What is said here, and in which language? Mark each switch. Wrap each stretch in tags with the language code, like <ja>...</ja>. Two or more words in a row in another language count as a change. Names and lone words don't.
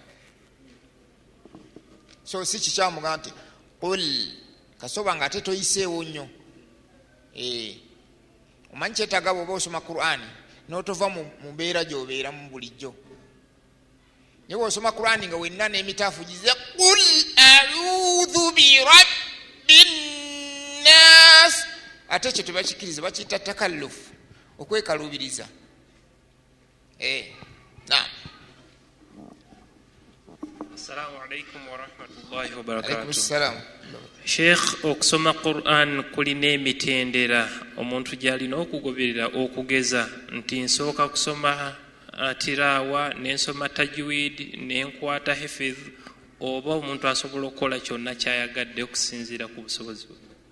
<lg>so si kikyamuga nti kul kasoba nga ate toyiseewo nnyo omanyi kyetaaga bw'oba osoma Qur'ani n'otova mu mbeera gy'obeeramu bulijjo naye bw'osoma Qur'ani nga wenna n'emitaafu gize</lg> <ar>قل أعوذ برب الناس</ar> <lg>ate ekyo tebakikiriza bakiyita takallufu okwekalubiriza naam.</lg> <ar>السلام عليكم ورحمة الله وبركاته. عليكم السلام.</ar> <lg>Sheikh, okusoma Qur'an kulina emitendera omuntu gy'alina okugoberera okugeza nti nsooka kusoma tirawa nensoma tajwid nenkwata hifidh oba omuntu asobola okukola kyonna kyayagadde okusinziira ku busobozi bwe?</lg>